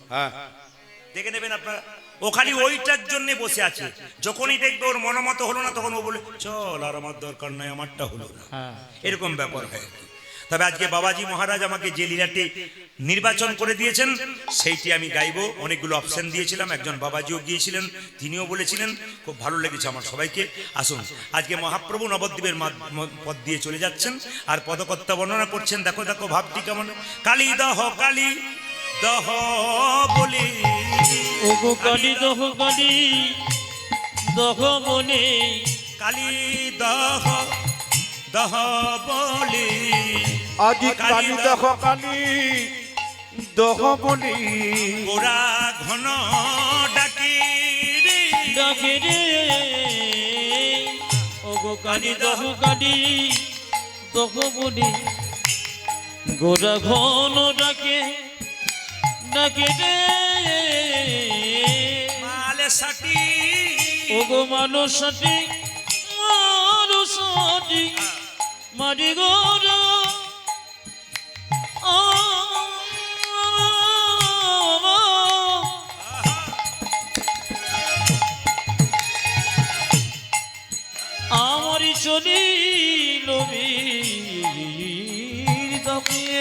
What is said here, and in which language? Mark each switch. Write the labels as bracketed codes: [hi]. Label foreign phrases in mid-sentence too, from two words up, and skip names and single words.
[bn] দেখে নেবেন আপনারা ও খালি ওইটার জন্য বসে আছে যখনই দেখবে ওর মনোমতো হলো না তখন ও বলে চল আর আমার দরকার নাই আমারটা হলো না এরকম ব্যাপার হয় তবে আজকে বাবাজি মহারাজ আমাকে যে লীলাটি নির্বাচন করে দিয়েছেন সেইটি আমি গাইব। অনেকগুলো অপশন দিয়েছিলাম, একজন বাবাজিও গিয়েছিলেন, তিনিও বলেছিলেন, খুব ভালো লেগেছে আমার সবাইকে। আসুন, আজকে মহাপ্রভু নবদ্বীপের পথ দিয়ে চলে যাচ্ছেন আর পদকর্তা বর্ণনা করছেন। দেখো দেখো ভাবটি কেমন। কালী দহ কালী দহ বলে, ওগো কালী দহ কালী দহ বলে, কালী দহ দহ বলে, আজি কালী দহ কালী দহ বলি, গোরা ঘন ডাকে রে, ডাকে রে। ওগো কালী দহ কালী দহ বলে, গোরা ঘন ডাকে ডাকে রে। মালে সাটি ওগো মানুষটি মানুষটি মারি গোরা আমারি চলিল বীর তাপিয়ে,